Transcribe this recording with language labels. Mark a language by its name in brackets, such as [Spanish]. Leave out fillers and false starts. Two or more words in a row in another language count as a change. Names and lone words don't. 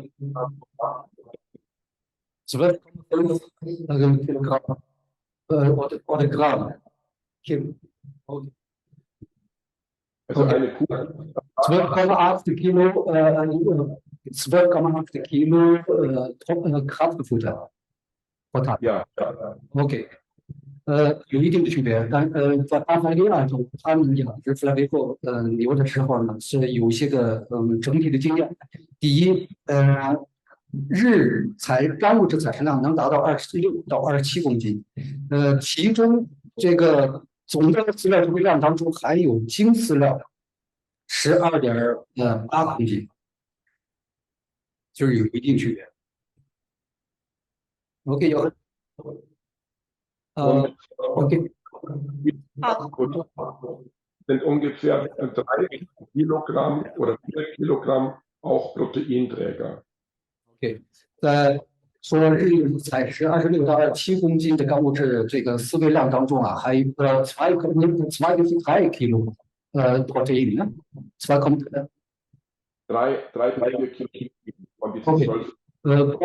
[German] Kilogramm oder Gramm. Also eine Kuh. 12,8 Kilo 12,8 Kilo Kraftfutter. Ja. Okay. [Chinese] 有一定的区别，在巴伐利亚州，他们养殖弗莱维克牛的时候呢，是有一些个整体的经验。第一，干物质采食量能达到26到27公斤，其中这个总的饲料储备量当中含有精饲料12.8公斤，就是有一定区别。OK，有。Okay. [German] Sind ungefähr 3 Kilogramm oder 4 Kilogramm auch Proteinträger. [Chinese] Okay. 说采食26到27公斤的干物质这个饲喂量当中啊，还有 [German] 2,3 Kilo Protein, ne? [Chinese] 3,3 [German] 4 Kilo von diesen 12.